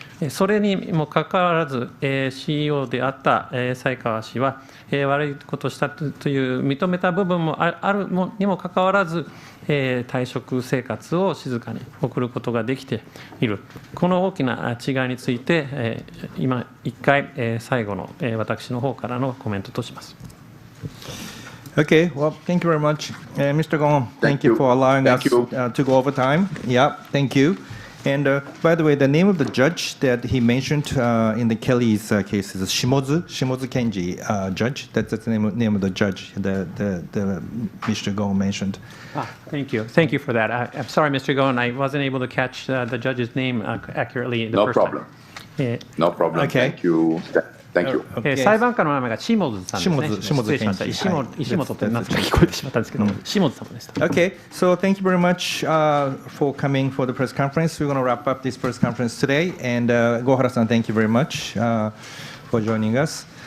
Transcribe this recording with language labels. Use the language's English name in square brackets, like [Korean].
[Japanese] それにもかかわらず CEO であった才川氏は悪いことをしたという認めた部分もあるにもかかわらず退職生活を静かに送ることができている。この大きな違いについて今一回最後の私の方からのコメントとします。 [English] Okay, well, thank you very much. Mr. Gon, thank you for allowing us to go over time. Yeah, thank you. And by the way, the name of the judge that he mentioned in the Kelly's case is Shimozu Kenji judge. That's the name of the judge that Mr. Gon mentioned. Thank you. Thank you for that. I'm sorry, Mr. Gon, I wasn't able to catch the judge's name accurately the first time. No problem. Okay. Thank you. Thank you. [Japanese] 裁判官の名前がシモズさんですね。失礼しました。石本って何とか聞こえてしまったんですけど、シモズ様でした。 [English] Okay, so thank you very much for coming for the press conference. We're going to wrap up this press conference today. And Gohara-san, thank you very much for joining us.